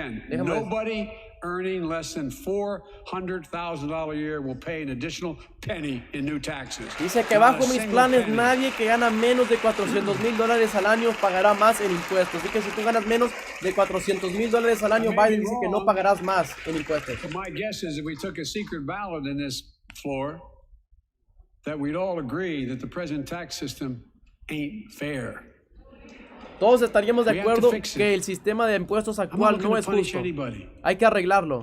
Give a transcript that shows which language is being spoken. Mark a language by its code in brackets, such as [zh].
[en] Nobody earning less than $400,000 a year will pay an additional penny in new taxes. [es] Dice que bajo mis planes nadie que gana menos de $400,000 al año pagará más en impuestos. Así que si tú ganas menos de $400,000 al año, Biden dice que no pagarás más en impuestos. [en] My guess is if we took a secret ballot in this floor, that we'd all agree that the present tax system ain't fair. [es] Todos estaríamos de acuerdo que el sistema de impuestos actual no es justo. Hay que arreglarlo.